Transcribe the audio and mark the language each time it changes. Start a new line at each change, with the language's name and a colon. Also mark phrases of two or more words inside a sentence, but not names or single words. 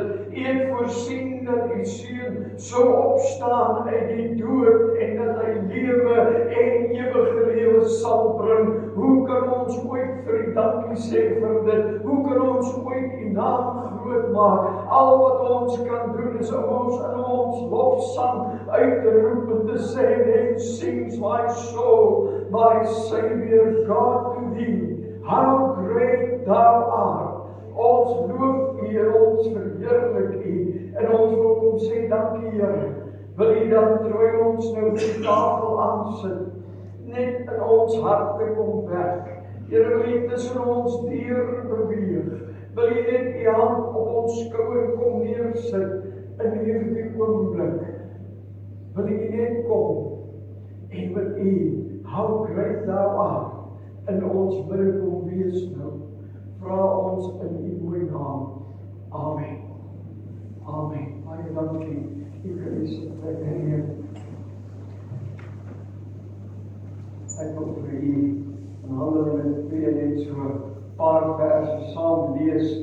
Afrikaans: U het voorsien dat u seun sou opstaan uit die dood en dat hy lewe en ewige lewe sal bring. Hoe kan ons ooit vir u dankie sê vir dit? Hoe kan ons ooit u naam groot maak? Al wat ons kan doen is om ons in ons lofsang uit te roep en te sê,
English: "Then sings my soul, my Savior God to thee, how great thou art."
Afrikaans: Ons loof u en ons verheerlik u en ons wil kom sê, dankie Here. Wil u dan terwyl ons nou die tafel aansit, net in ons harte kom werk. Here, wil u tussen ons deur beweeg. Wil u net u hand op ons skouer kom neersit in hierdie oomblik. Wil u net kom en wil u,
English: how great thou art,
Afrikaans: in ons midde kom wees nou. Vra ons in u mooi naam. Amen. Amen. Baie dankie. U kan u sit plek neem. Ek wil vir u in Handelinge 2 net so 'n paar verse saam lees.